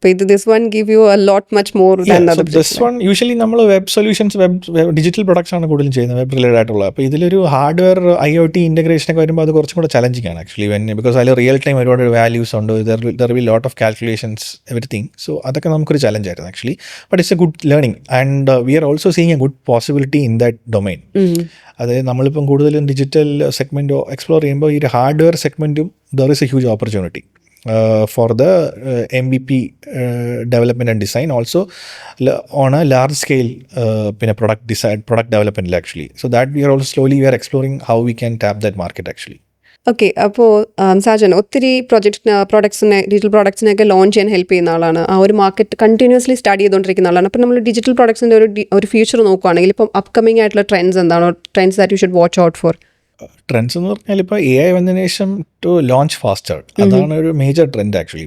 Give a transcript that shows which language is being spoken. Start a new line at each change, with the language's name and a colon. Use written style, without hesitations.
English: This one give you a lot much more than other projects. This one usually
Malayalam: നമ്മൾ web solutions, digital products ആണ് കൂടുതലും ചെയ്യുന്നത്, web related ആയിട്ടുള്ള. അപ്പോൾ ഇതിലൊരു ഹാർഡ്വെയർ IoT ഇൻ്റഗ്രേഷനൊക്കെ വരുമ്പോൾ അത് കുറച്ചും കൂടെ ചലഞ്ചിങ് ആണ് ആക്ച്വലി. ബിക്കോസ് അതിൽ റിയൽ ടൈം ഒരുപാട് വാല്യൂസ് ഉണ്ട്,
English: There will lot of calculations, everything. So
Malayalam: അതൊക്കെ നമുക്കൊരു ചലഞ്ച് ആയിരുന്നു
English: Actually. But it's a good learning and we are also seeing a good possibility in that domain.
Malayalam: അതായത് നമ്മളിപ്പം കൂടുതലും ഡിജിറ്റൽ സെഗ്മെൻറ്റോ എക്സ്പ്ലോർ ചെയ്യുമ്പോൾ ഈ ഒരു hardware സെഗ്മെൻറ്റും
English: There is a huge opportunity for the MVP development and design, also on a large scale product development actually. So that we are exploring how we can tap that market actually. Okay.
Malayalam: അപ്പോൾ സാജൻ ഒത്തിരി പ്രോഡക്ട്സിനെ, digital പ്രോഡക്ട്സിനെയൊക്കെ launch ചെയ്യാൻ help ചെയ്യുന്ന ആളാണ്, ആ ഒരു market continuously study ചെയ്തുകൊണ്ടിരിക്കുന്ന ആളാണ്. അപ്പോൾ നമ്മൾ ഡിജിറ്റൽ പ്രോഡക്ട്സിൻ്റെ ഒരു ഫ്യൂച്ചർ നോക്കുകയാണെങ്കിൽ ഇപ്പം അപ്കമിങ് ആയിട്ടുള്ള ട്രെൻഡ്സ് എന്താണോ,
English: Trends that you should watch out for?
Malayalam: Trends എന്ന് പറഞ്ഞാൽ ഇപ്പോൾ AI വന്നതിന് ശേഷം
English: to launch faster,
Malayalam: അതാണ് ഒരു മേജർ ട്രെൻഡ് ആക്ച്വലി.